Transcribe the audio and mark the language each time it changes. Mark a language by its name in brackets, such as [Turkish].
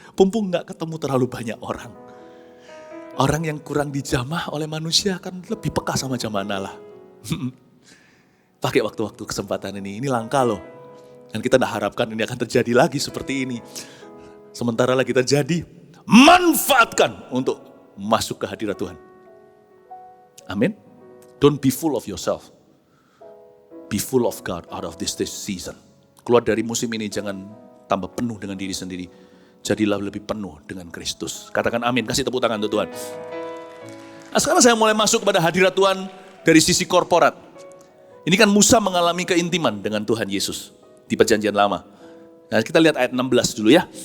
[Indonesian] Mumpung gak ketemu terlalu banyak orang. Orang yang kurang dijamah oleh manusia akan lebih peka sama jamahan Allah. Pakai waktu-waktu kesempatan ini langka loh. Dan kita gak harapkan ini akan terjadi lagi seperti ini. Sementara lagi terjadi, manfaatkan untuk masuk ke hadirat Tuhan. Amin. [English] Don't be full of yourself. Be full of God out of this season. [Indonesian] Keluar dari musim ini jangan tambah penuh dengan diri sendiri. Jadilah lebih penuh dengan Kristus. Katakan amin, kasih tepuk tangan untuk Tuhan. Nah, sekarang saya mulai masuk kepada hadirat Tuhan dari sisi korporat. Ini kan Musa mengalami keintiman dengan Tuhan Yesus di perjanjian lama. Nah, kita lihat ayat 16 dulu ya.